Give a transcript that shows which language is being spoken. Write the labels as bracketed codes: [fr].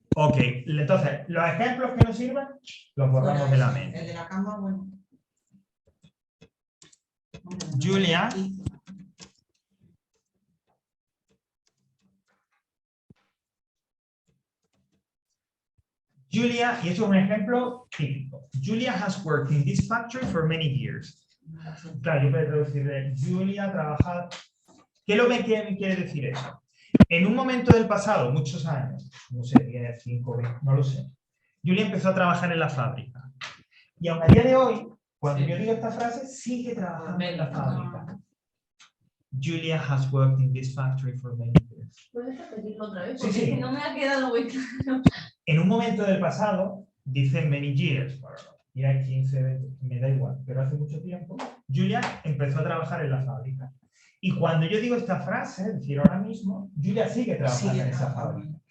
[es] Ok, entonces, los ejemplos que nos sirvan, los borramos de la mente. El de la cama, bueno. Julia. Julia, y esto es un ejemplo típico. [en] Julia has worked in this factory for many years. [es] Claro, yo puedo traducir Julia ha trabajado. ¿Qué es lo que quiere decir eso? En un momento del pasado, muchos años, no sé, 10, 5, 20, no lo sé, Julia empezó a trabajar en la fábrica. Y aún a día de hoy, cuando yo digo esta frase, sigue trabajando en la fábrica. [en] Julia has worked in this factory for many years. [es] ¿Puedes repetirlo otra vez? Sí, Porque sí. no me ha quedado muy claro. En un momento del pasado, dice many years, bueno, ya 15, 20, me da igual, pero hace mucho tiempo, Julia empezó a trabajar en la fábrica. Y cuando yo digo esta frase, es decir, ahora mismo, Julia sigue trabajando en esa fábrica.